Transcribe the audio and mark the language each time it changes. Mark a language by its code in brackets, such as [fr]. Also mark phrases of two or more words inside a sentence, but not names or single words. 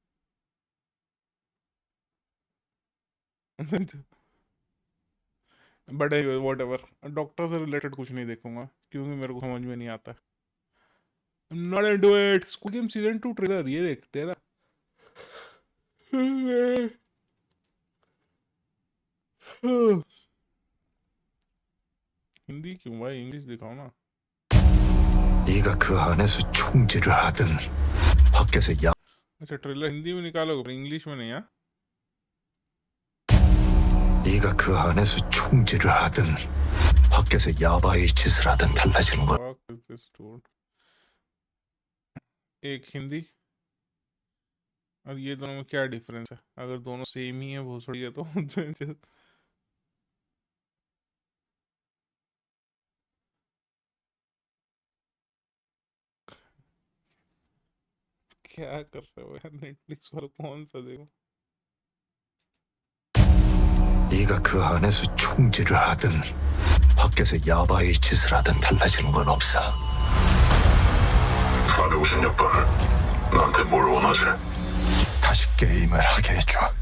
[en] but whatever, [hi] डॉक्टर से रिलेटेड कुछ नहीं देखूंगा क्योंकि मेरे को समझ में नहीं आता। [en] Not into it. [hi] स्क्विड गेम सीजन 2 ट्रेलर ये देखते हैं ना। हिंदी क्यों भाई, इंग्लिश दिखाओ ना। [ko] 네가 그 안에서 총질을 하든 밖에서 야 [hi] अच्छा ट्रेलर हिंदी में निकालोगे पर इंग्लिश में नहीं है? [ko] 네가 그 안에서 총질을 하든 밖에서 야바이 짓을 하든 달라지는 건 [en] Fuck is this dude? [hi] एक हिंदी और ये दोनों में क्या डिफरेंस है? अगर दोनों सेम ही है भोसड़ी है तो क्या कर रहे हो यार? नेटफ्लिक्स पर कौन सा देखो? [ko] 네가 그 안에서 총질을 하든 밖에서 야바이 짓을 하든 달라지는 건 없어. 456번 나한테 뭘 원하지? 다시 게임을 하게 해줘.